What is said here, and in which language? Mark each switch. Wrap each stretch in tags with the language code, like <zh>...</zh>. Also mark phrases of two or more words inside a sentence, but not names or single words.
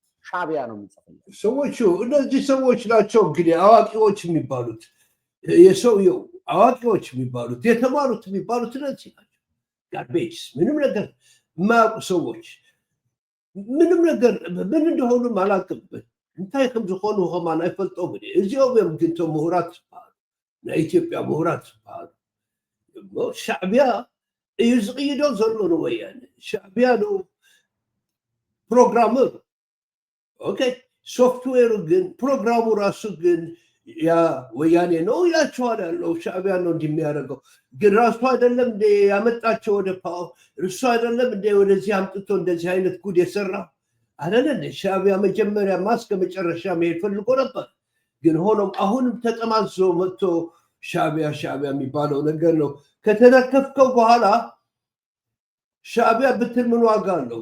<am>ሻቢያ ነው የሚጽፍለት። ሰዎቹ እነዚህ ሰዎች ናቸው እንግዲህ አዋቂዎች የሚባሉት፣ የሰውየው አዋቂዎች የሚባሉት፣ የተማሩት የሚባሉት እነዚህ ናቸው። ጋርቤጅ ምንም ነገር የማያውቁ ሰዎች ምንም ነገር ምን እንደሆኑም አላውቅም።</am> <ti>እንታይ ከም ዝኾኑ ኸማን ኣይፈልጦም። እዚኦም እዮም ግን እቶም ምሁራት ዝበሃሉ ናይ ኢትዮጵያ ምሁራት ዝበሃሉ። ሻዕቢያ እዩ ዝቕይዶ ዘሎ ንወያነ።</ti> <am>ሻዕቢያ ነው ፕሮግራመሩ። ኦኬ ሶፍትዌሩ ግን ፕሮግራሙ ራሱ ግን ያ ወያኔ ነው ይላቸዋል ያለው። ሻዕቢያ ነው እንዲህ የሚያደርገው። ግን ራሱ አይደለም እንደ ያመጣቸው ወደ ፓወር፣ እርሱ አይደለም እንደ ወደዚህ አምጥቶ እንደዚህ አይነት ጉድ የሰራ አይደለም። ሻዕቢያ መጀመሪያ እስከ መጨረሻ መሄድ ፈልጎ ነበር። ግን ሆኖም አሁንም ተጠማዞ መጥቶ ሻዕቢያ የሚባለው ነገር ነው። ከተነከፍከው በኋላ ሻዕቢያ ብትል ምን ዋጋ አለው?</am>